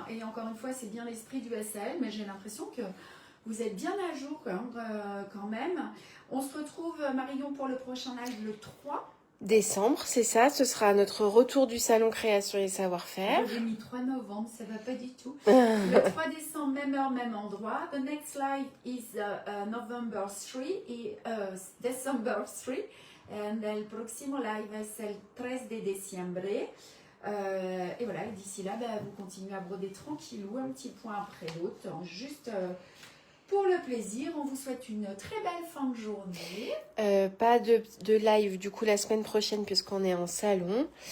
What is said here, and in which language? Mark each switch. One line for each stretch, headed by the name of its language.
French: Et encore une fois, c'est bien l'esprit du SAL, mais j'ai l'impression que vous êtes bien à jour quand même. On se retrouve, Marion, pour le prochain live le 3 décembre, c'est ça. Ce sera notre retour du salon création et savoir-faire. J'ai mis 3 novembre, ça va pas du tout. Le 3 décembre, même heure, même endroit.
English: The next live is November 3 et December 3.
Spanish: And el próximo live es el 3 de diciembre.
French: Et voilà, d'ici là, vous continuez à broder tranquillou, un petit point après l'autre, juste pour le plaisir. On vous souhaite une très belle fin de journée. pas de live du coup la semaine prochaine puisqu'on est en salon.